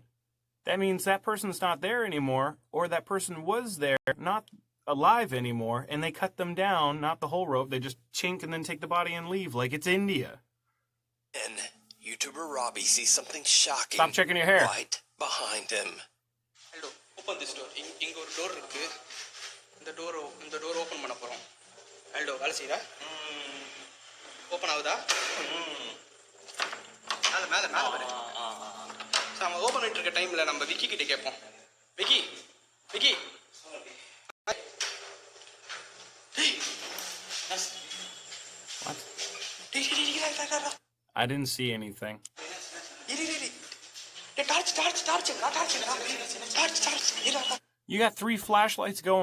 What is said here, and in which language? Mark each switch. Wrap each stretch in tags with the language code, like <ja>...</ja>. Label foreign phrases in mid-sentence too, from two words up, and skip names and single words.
<en>That means that person's not there anymore, or that person was there, not alive anymore, and they cut them down, not the whole rope. They just chink and then take the body and leave, like it's India. And YouTuber Robbie sees something shocking. Stop checking your hair. Right behind him. Hello, open this door.</en> <ta>இங்க ஒரு door இருக்கு. இந்த</ta> <en>door open</en> <ta>பண்ண போறோம். Hello, வேலை செய்யுதா? ஓபன் ஆகுதா? மேல பாரு. நம்ம ஓபன் பண்ணிட்டு இருக்க டைம்ல நம்ம விக்கி கிட்ட கேட்போம். விக்கி.</ta> <en>What? I didn't see anything. You got 3 flashlights going.</en>